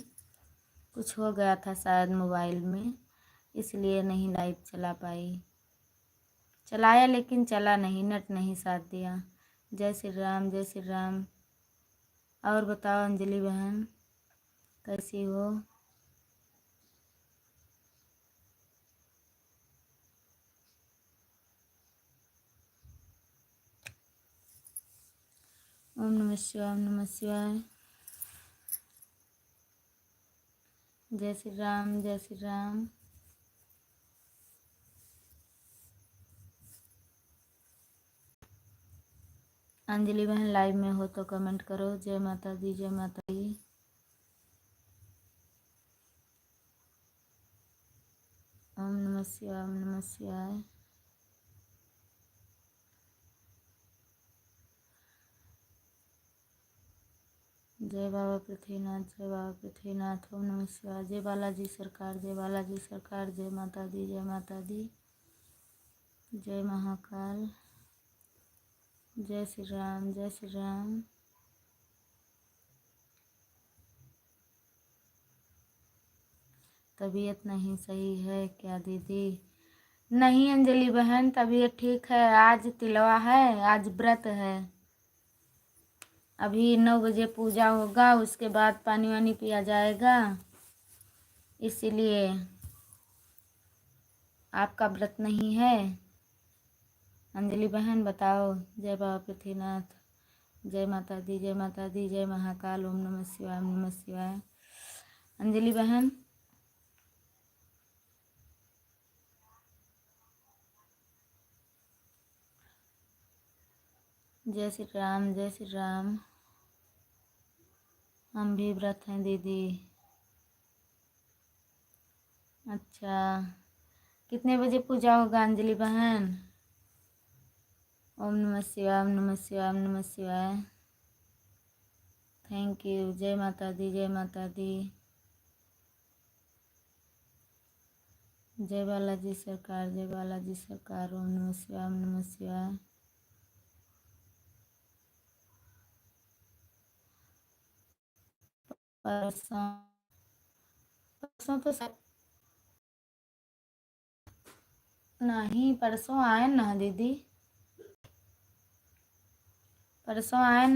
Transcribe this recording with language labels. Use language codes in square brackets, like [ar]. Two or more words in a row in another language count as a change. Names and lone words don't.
[hi] कुछ हो गया था शायद मोबाइल में, इसलिए नहीं लाइव चला पाई। चलाया लेकिन चला नहीं, नेट नहीं साथ दिया। जय श्री राम, जय श्री राम। और बताओ अंजलि बहन कैसी हो? ओम नमः शिवाय, ओम नमः शिवाय। जय श्री राम, जय श्री राम। अंजलि बहन लाइव में हो तो कमेंट करो। जय माता दी, जय माता दी। ओम नमः शिवाय, ओम नमः शिवाय। जय बाबा पृथ्वीनाथ, जय बाबा पृथ्वीनाथ। ओम नमः शिवाय। जय बालाजी सरकार, जय बालाजी सरकार। जय माता दी, जय माता दी। जय महाकाल। जय श्री राम, जय श्री राम। तबीयत नहीं सही है क्या दीदी? नहीं अंजलि बहन, तबीयत ठीक है। आज तिलवा है, आज व्रत है। अभी 9 बजे पूजा होगा, उसके बाद पानी वानी पिया जाएगा, इसीलिए। आपका व्रत नहीं है? अंजलि बहन बताओ। जय बाबा पृथ्वीनाथ। जय माता दी, जय माता दी। जय महाकाल। ओम नमः शिवाय, ओम नमः शिवाय। अंजलि बहन जय श्री राम, जय श्री राम। हम भी व्रत हैं दीदी। अच्छा, कितने बजे पूजा होगा अंजलि बहन? ओम नमः शिवाय, ओम नमः शिवाय, ओम नमः शिवाय। [en] thank you. [hi] जय माता दी, जय माता दी। जय बालाजी सरकार, जय बालाजी सरकार। ओम नमः शिवाय, ओम नमः शिवाय। परसों परसों तो नहीं, परसों आए ना दीदी, परसों आए ना।